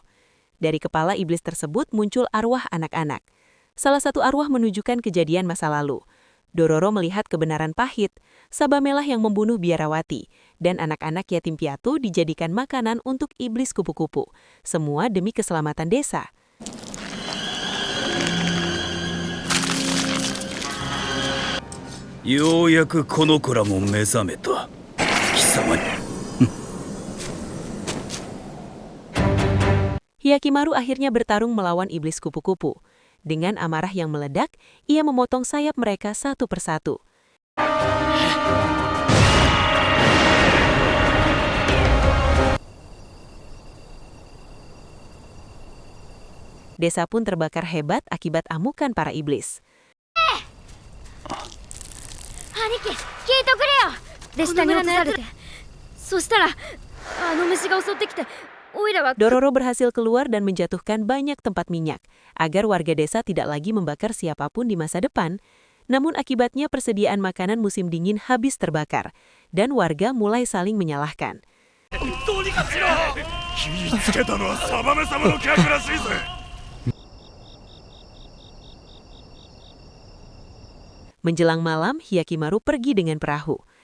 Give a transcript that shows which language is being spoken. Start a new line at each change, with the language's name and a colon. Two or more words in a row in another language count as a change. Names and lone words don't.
Indonesian: Dari kepala iblis tersebut muncul arwah anak-anak. Salah satu arwah menunjukkan kejadian masa lalu. Dororo melihat kebenaran pahit, Sabamelah yang membunuh biarawati, dan anak-anak yatim piatu dijadikan makanan untuk iblis kupu-kupu. Semua demi keselamatan desa.
Japanese: ようやくこの子らも目覚めた。貴様に。
Indonesian: Hyakimaru akhirnya bertarung melawan iblis kupu-kupu. Dengan amarah yang meledak, ia memotong sayap mereka satu persatu. Desa pun terbakar hebat akibat amukan para iblis.
Japanese: 兄貴、聞いとくれよ。で下に落とされて。そしたら、あの虫が襲ってきて、オイラは。
Indonesian: Dororo berhasil keluar dan menjatuhkan banyak tempat minyak, agar warga desa tidak lagi membakar siapapun di masa depan. Namun akibatnya persediaan makanan musim dingin habis terbakar, dan warga mulai saling menyalahkan. Menjelang malam, Hyakimaru pergi dengan perahu.